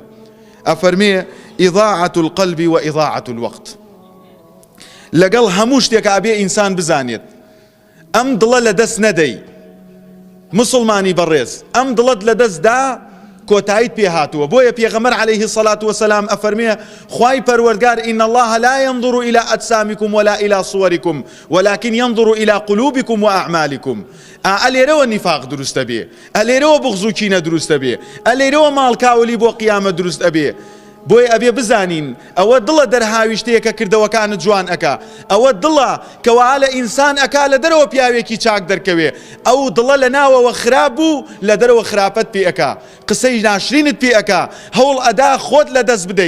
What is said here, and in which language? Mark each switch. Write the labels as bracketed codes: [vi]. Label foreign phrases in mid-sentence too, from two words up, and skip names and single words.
[ar] ئەفەرمێ ئیضاعەت القەلب و ئیضاعەت الوەقت. [ckb] لەگەڵ هەموو شتێکە ئەبێ ئینسان بزانێت ئەم دڵە لە دەست نەدەی. مسلمانی بەڕێز، ئەم دڵت لە دەستدا کۆتاییت پێ هاتووە. بۆیە پێغەمبەر [ar] عەلەیهی السەڵات وەسەلام [ckb] ئەفەرمێ خوای پەروەردگار [ar] ئین الله لا ينظر إلى أجسامكم ولا إلى صوركم ولكن ينظر إلى قلوبكم وأعمالكم. [ckb] ئەلێرەوە نیفاق دروستە بێ، ئەلێرەوە بغض و کینە دروستە بێ، ئەلێرەوە ماڵکاولی بۆ قیامەت دروست ئەبێ. بۆیە ئەبێ بزانین ئەوە دڵە دەرهاوی شتەیەکە کردەوەکانت جوان ئەکا، ئەوە دڵە کەوا لە ئینسان ئەکا لە دەرەوە پیاوێکی چاک دەرکەوێ، ئەو دڵە لە ناوەوە خراپ بوو لە دەرەوە خراپەت پێ ئەکا، قسەی ناشرینت پێ ئەکا، هەوڵ ئەدا خۆت لە دەست بدەی.